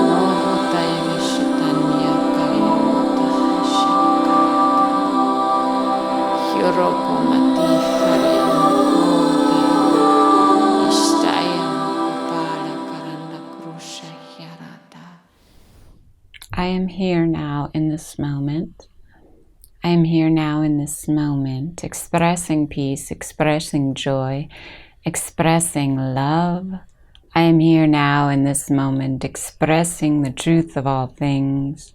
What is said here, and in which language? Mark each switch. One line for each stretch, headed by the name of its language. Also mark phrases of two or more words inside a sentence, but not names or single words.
English: Nohutaya vishitanya kalya potahashaka. Hiropomati haryamukode. Ishtaya mukupala karanda krusha hyarata. I am here now in this moment. I am here now in this moment, expressing peace, expressing joy, expressing love. I am here now in this moment, expressing the truth of all things.